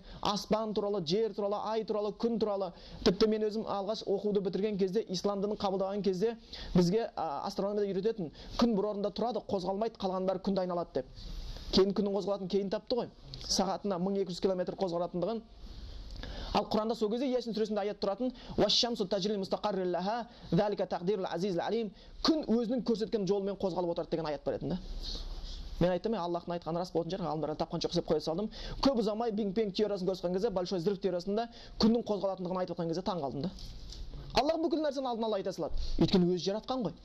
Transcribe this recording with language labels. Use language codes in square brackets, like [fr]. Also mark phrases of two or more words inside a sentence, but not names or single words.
[kk] Аспан туралы, жер туралы, ай туралы, күн туралы. Тіпті мен өзім алғаш оқуды бітірген кезде, ислам дінін қабылдаған кезде бізге астрономияда үйрететін, күн бір орында тұрады, қозғалмайды, қалған бәрі күнді айналады деп. Кейін күннің қозғалатынын кейін тапты ғой. Сағатына 1200 км қозғалатындығын. Ал Құранда сол кезде Ясин сүресінде аят тұратын: [ar] "والشمس تجري لمستقر لها ذلك تقدير العزيز العليم". [kk] Күн өзінің көрсеткен жолымен қозғалып отырады деген аят бар еді да. Мен айттым, Аллахтың айтқаны рас болатын шығар, ғалымдар тапқан жоқ деп қоя салдым. Көп ұзамай Биг-Бенг теориясын көрсеткен кезде, [ru] большой взрыв [kk] теориясында күннің қозғалатындығын айтып отқан кезде таң қалдым да. Аллах бүкіл нәрсені алдын ала айта салады. Өйткені өзі жаратқан ғой.